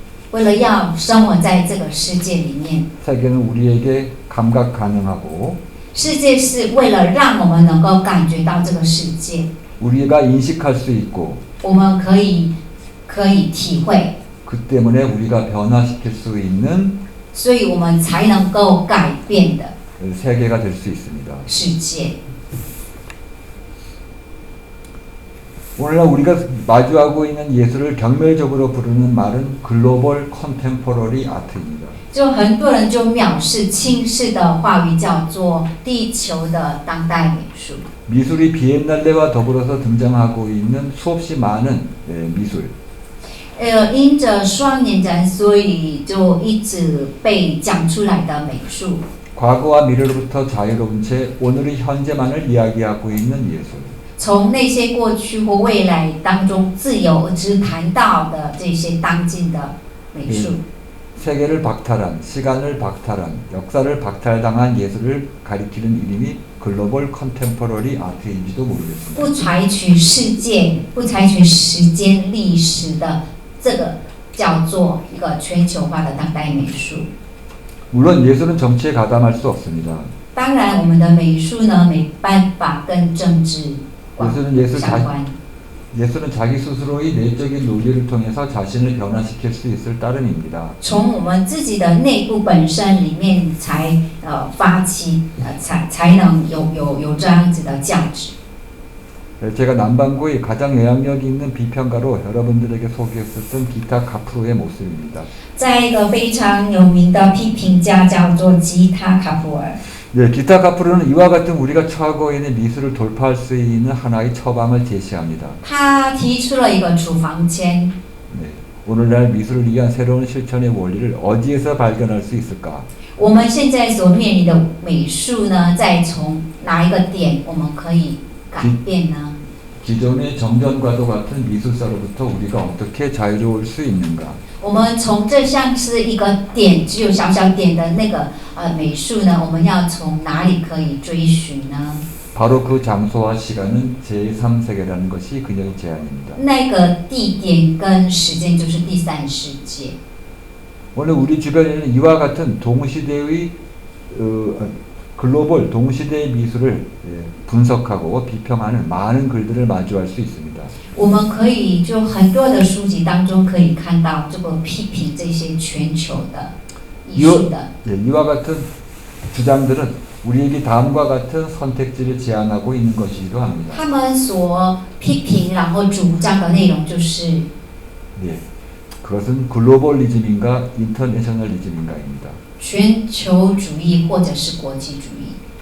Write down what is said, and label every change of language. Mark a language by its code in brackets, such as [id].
[zh] 为了要生活在这个世界里面， [ko] 세계는 우리에게 감각 가능하고 [zh] 世界是为了让我们能够感觉到这个世界， [ko] 우리가 인식할 수 있고 [zh] 我们可以体会， [ko] 그 때문에 우리가 변화시킬 수 있는 [zh] 所以我们才能够改变的 [ko] 세계가 될 수 있습니다. [zh] 世界。 [ko] 오늘날 우리가 마주하고 있는 예술을 경멸적으로 부르는 말은 글로벌 컨템포러리 아트입니다. [zh] 就很多人就藐视轻视的话语叫做地球的当代美术。 [ko] 미술이 비엔날레와 더불어서 등장하고 있는 수없이 많은 미술 [zh] 因着双年展，所以就一直被讲出来的美术， [ko] 과거와 미래로부터 자유로운 채 오늘의 현재만을 이야기하고 있는 예술 [zh] 从那些过去或未来当中自由而只谈到的这些当今的美术。 [ko] 세계를 박탈한, 시간을 박탈한, 역사를 박탈당한 예술을 가리키는 이름이 글로벌 컨템포러리 아트인지도 모르겠습니다. [zh] 不采取世界、不采取时间、历史的这个叫做一个全球化的当代美术。 [ko] 물론 예술은 정치에 가담할 수 없습니다. [zh] 当然，我们的美术呢没办法跟政治 [ko] 예술은 [zh] 相关。 [ko] 예술은 자기 스스로의 내적인 논리를 통해서 자신을 변화시킬 수 있을 따름입니다. [zh] 从我们自己的内部本身里面才发起才能有这样子的价值。 [ko] 제가 남반구의 가장 영향력 있는 비평가로 여러분들에게 소개했었던 기타 카프로의 모습입니다. [zh] 在一个非常有名的批评家叫做吉他卡普尔。 [ko] 네, 기타 카프로는 이와 같은 우리가 처하고 있는 미술을 돌파할 수 있는 하나의 처방을 제시합니다. [zh] 他提出了一个处方签， [ko] 네, 오늘날 미술을 위한 새로운 실천의 원리를 어디에서 발견할 수 있을까? [zh] 我们现在所面临的美术呢，再从哪一个点我们可以改变呢？ [ko] 기존의 정전과도 같은 미술사로부터 우리가 어떻게 자유로울 수 있는가? [zh] 我们从这像是一个点，只有小小点的那个美术呢，我们要从哪里可以追寻呢？ [ko] 바로 그 장소와 시간은 제3세계라는 것이 그녀의 제안입니다. [zh] 那个地点跟时间就是第三世界。 [ko] 오늘 우리 주변에는 이와 같은 동시대의 글로벌 동시대의 미술을 분석하고 비평하는 많은 글들을 마주할 수 있습니다. [zh] 我们可以就很多的书籍当中可以看到这个批评这些全球的艺术的。 [ko] 이와 같은 주장들은 우리에게 다음과 같은 선택지를 제안하고 있는 것이기도 합니다. [zh] 他们所批评然后主张的内容就是， [ko] 네, 그것은 글로벌리즘인가 인터내셔널리즘인가입니다. [zh] 全球主义或者是国际主义。